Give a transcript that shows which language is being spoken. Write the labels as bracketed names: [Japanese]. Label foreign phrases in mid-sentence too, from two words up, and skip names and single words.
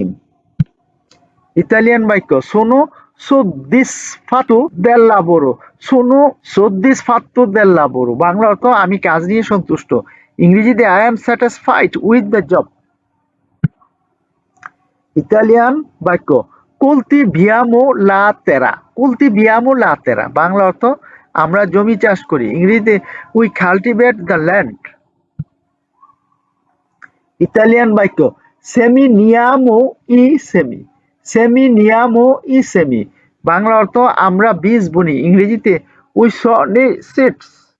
[Bangla] ইতালিয়ান বাক্য [Italian] sono soddisfatto del lavoro, sono soddisfatto del lavoro, [Bangla] বাংলা অর্থ আমি কাজ নিয়ে সন্তুষ্ট, ইংরেজিতে [English] I am satisfied with the job. [Bangla] ইতালিয়ান বাক্য [Italian] coltiviamo la terra, coltiviamo la terra, [Bangla] বাংলা অর্থ আমরা জমি চাষ করি, ইংরেজিতে [English] we cultivate the land. [Bangla] ইতালিয়ান বাক্য [Italian] seminiamo i semi, seminiamo i semi, [Bangla] বাংলা অর্থ আমরা বীজ বুনি, ইংরেজিতে [English] we sow seeds.